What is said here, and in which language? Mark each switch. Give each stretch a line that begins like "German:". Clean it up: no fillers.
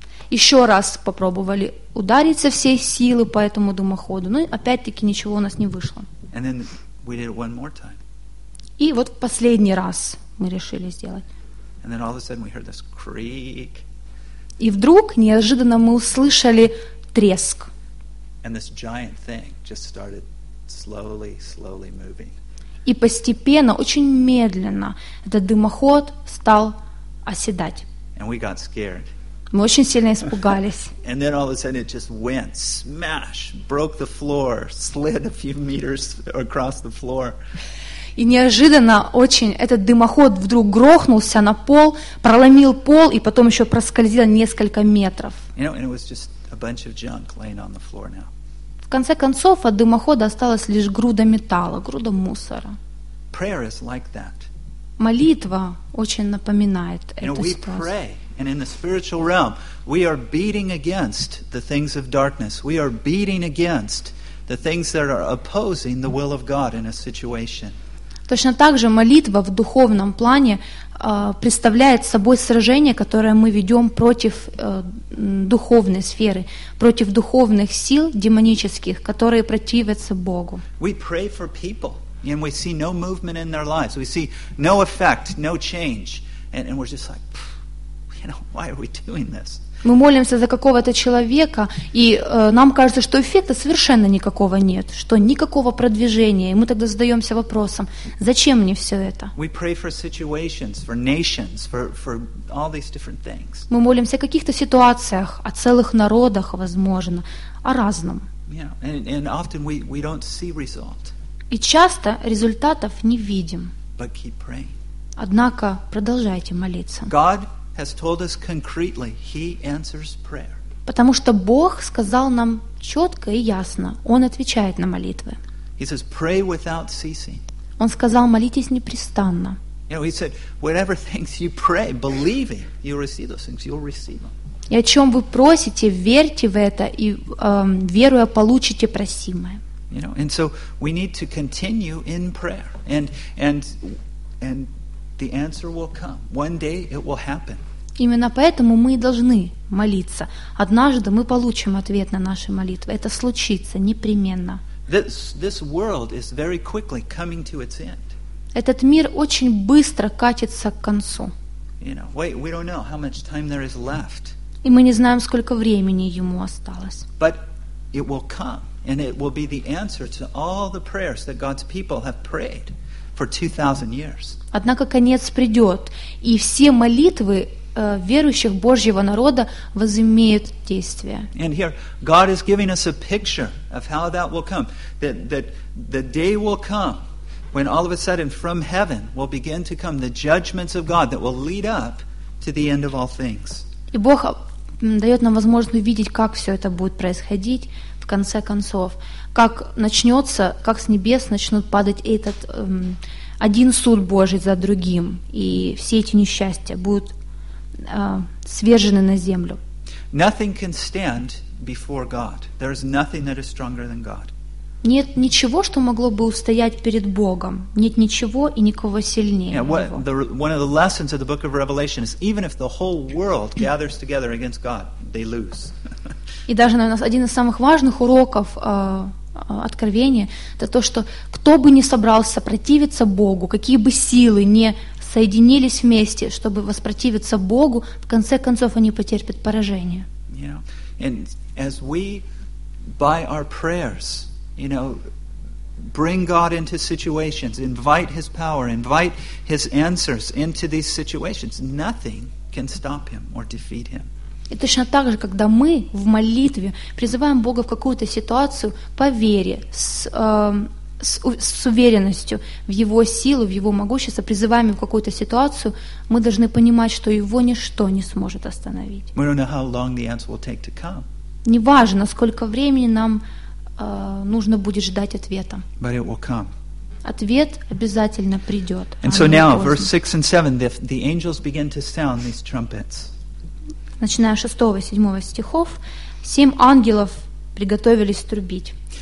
Russian: Еще раз попробовали ударить со всей силы по этому дымоходу, но опять-таки ничего у нас не вышло.
English: And then we did it one more time.
Russian: И вот в последний раз мы решили сделать.
English: And then all of a sudden we heard this creak.
Russian: И вдруг неожиданно мы услышали треск.
English: And this giant thing just started slowly, slowly moving.
Russian: И постепенно, очень медленно, этот дымоход стал оседать.
English: And we got scared.
Russian: Мы очень сильно испугались.
English: And then all of a sudden it just went, smash, broke the floor, slid a few meters across the floor.
Russian: И неожиданно очень этот дымоход вдруг грохнулся на пол, проломил пол и потом еще проскользил несколько метров.
English: You know, and it was just a bunch of junk laying on the floor now.
Russian: конце концов от дымохода осталась лишь груда металла, груда мусора.
English: Prayer is like that.
Russian: Молитва очень напоминает эту ситуацию.
English: And in the spiritual realm, we are beating against the things of darkness. We are beating against the things that are opposing the will of God in a situation.
Russian: Точно так же молитва в духовном плане представляет собой сражение, которое мы ведем против духовной сферы, против духовных сил демонических, которые противятся Богу.
English: We pray for people, and we see no movement in their lives. We see no effect, no change. And we're just like, why are we doing this?
Russian: Мы молимся за какого-то человека, и нам кажется, что эффекта совершенно никакого нет, что никакого продвижения. И мы тогда задаемся вопросом, зачем мне все это?
English: We pray for situations, for nations, for all these different things.
Russian: Мы молимся о каких-то ситуациях, о целых народах, возможно, о разном.
English: Yeah, and often we don't see result.
Russian: И часто результатов не видим.
English: But keep praying.
Russian: Однако продолжайте молиться.
English: God has told us concretely, He answers prayer.
Russian: Потому что Бог сказал нам четко и ясно, Он отвечает на молитвы.
English: He says, pray without ceasing.
Russian: Он сказал, молитесь непрестанно.
English: You know, He said, whatever things you pray, believing, you'll receive those things, you'll receive them.
Russian: И о чем вы просите, верьте в это, и веруя, получите просимое.
English: You know, and so we need to continue in prayer. And the answer will come. One day it will happen.
Russian: Именно поэтому мы должны молиться. Однажды мы получим ответ на наши молитвы. Это случится непременно.
English: This world is very quickly coming to its end.
Russian: Этот мир очень быстро катится к концу.
English: You know, we don't know how much time there is left.
Russian: И мы не знаем, сколько времени ему осталось.
English: But it will come, and it will be the answer to all the prayers that God's people have prayed for 2,000 years.
Russian: Однако конец придет, и все молитвы верующих Божьего народа возымеют действие.
English: And here God is giving us a picture of how that will come, that the day will come when all of a sudden from heaven will begin to come the judgments of God that will lead up to the end of all things.
Russian: И Бог дает нам возможность увидеть, как все это будет происходить в конце концов, как начнется, как с небес начнут падать этот один суд Божий за другим, и все эти несчастья будут свержены на землю.
English: Nothing can stand before God. There is nothing that is stronger than God.
Russian: Нет ничего, что могло бы устоять перед Богом. Нет ничего и никого сильнее.
English: Yeah, one of the lessons of the book of Revelation is even if the whole world gathers together against God, they lose.
Russian: И даже, наверное, один из самых важных уроков Откровения, это то, что кто бы ни собрался противиться Богу, какие бы силы ни соединились вместе, чтобы воспротивиться Богу, в конце концов они потерпят поражение.
English: Yeah. And as we, by our prayers, you know, bring God into situations, invite His power, invite His answers into these situations, nothing can stop Him or defeat Him.
Russian: И точно так же, когда мы в молитве призываем Бога в какую-то ситуацию по вере, с уверенностью в Его силу, в Его могущество, призываем Его в какую-то ситуацию, мы должны понимать, что Его ничто не сможет остановить.
English: We don't know how long the answer will take to come.
Russian: Неважно, сколько времени нам нужно будет ждать ответа.
English: But it will come.
Russian: Ответ обязательно придет.
English: And so now, verse 6 and 7, the angels begin to sound these trumpets.
Russian: Начиная с 6-го, 7-го стихов, семь ангелов приготовились трубить.